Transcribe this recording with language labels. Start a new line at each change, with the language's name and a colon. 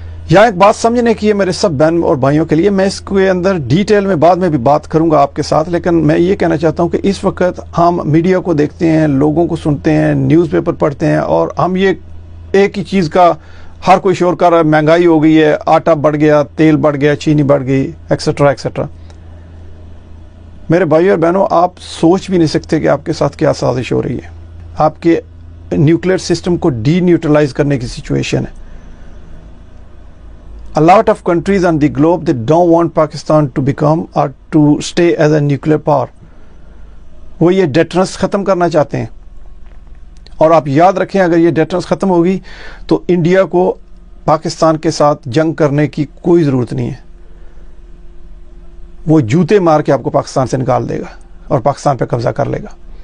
Urdu: یہاں ایک بات سمجھنے کی ہے میرے سب بہن اور بھائیوں کے لیے. میں اس کے اندر ڈیٹیل میں بعد میں بھی بات کروں گا آپ کے ساتھ، لیکن میں یہ کہنا چاہتا ہوں کہ اس وقت ہم میڈیا کو دیکھتے ہیں، لوگوں کو سنتے ہیں، نیوز پیپر پڑھتے ہیں، اور ہم یہ ایک ہی چیز کا ہر کوئی شور کر رہا ہے، مہنگائی ہو گئی ہے، آٹا بڑھ گیا، تیل بڑھ گیا، چینی بڑھ گئی، ایکسیٹرا ایکسیٹرا. میرے بھائی اور بہنوں، آپ سوچ بھی نہیں سکتے کہ آپ کے ساتھ کیا سازش ہو رہی ہے. آپ کے نیوکلیئر سسٹم کو ڈی نیوٹرلائز کرنے کی سچویشن ہے.
English: A lot of countries on the globe, they don't want Pakistan to become or to stay as a nuclear power.
Urdu: وہ یہ ڈیٹرنس ختم کرنا چاہتے ہیں. اور آپ یاد رکھیں اگر یہ ڈیٹرنس ختم ہوگی تو انڈیا کو پاکستان کے ساتھ جنگ کرنے کی کوئی ضرورت نہیں ہے. وہ جوتے مار کے آپ کو پاکستان سے نکال دے گا اور پاکستان پہ قبضہ کر لے گا.